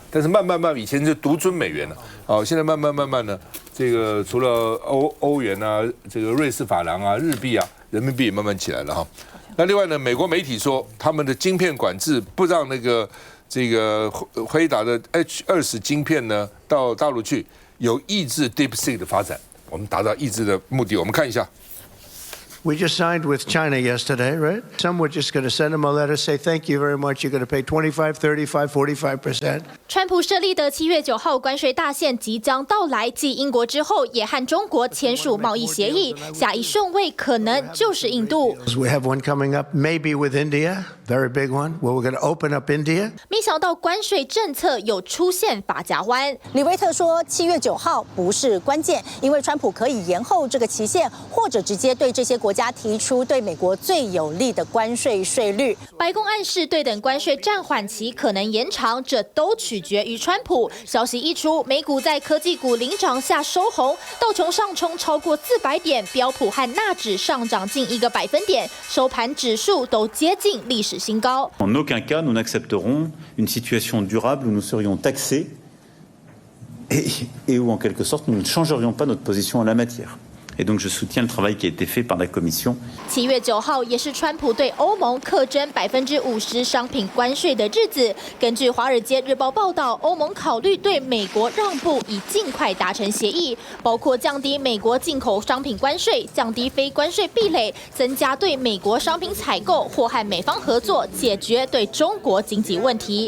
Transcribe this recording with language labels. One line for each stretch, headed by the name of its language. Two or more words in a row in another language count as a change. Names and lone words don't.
Chinese: 但是慢慢，以前就独尊美元了，哦，现在慢慢呢，这个除了欧元啊，这个瑞士法郎啊，日币啊，人民币也慢慢起来了哈。那另外呢，美国媒体说他们的晶片管制不让这个辉达的 H20晶片呢到大陆去。有抑制 DeepSeek 的发展，我们达到抑制的目的。我们看一下。
English: We just signed with China yesterday, right? Some were just going to send them a letter, say thank you very much. You're going to pay 25, 35, 45%.
Chinese: 川普设立的7月9号关税大限即将到来，继英国之后，也和中国签署贸易协议，下一顺位可能就是印度。
English: We have one coming up, maybe with India, very big one, where we're going to open up India.
Chinese: 没想到关税政策有出现法夹弯。李维特说，7月9号不是关键，因为川普可以延后这个期限，或者直接对这些国家提出对美国最有利的关税税率。白宫暗示对等关税暂缓期可能延长，这都取决于川普。消息一出，美股在科技股领涨下收红，道琼上冲超过400点，标普和纳指上涨近1个百分点，收盘指数都接近历史新高。
French: En aucun cas, nous n'accepterons une situation durable où nous serions taxés et où, en quelque sorte, nous ne changerions pas notre position en la matière. Et donc, je soutiens le travail qui a été fait par la Commission.
Chinese: 7 月9号也是川普对欧盟课征50%商品关税的日子。根据《华尔街日报》报道，欧盟考虑对美国让步，以尽快达成协议，包括降低美国进口商品关税、降低非关税壁垒、增加对美国商品采购，或和美方合作解决对中国经济问题。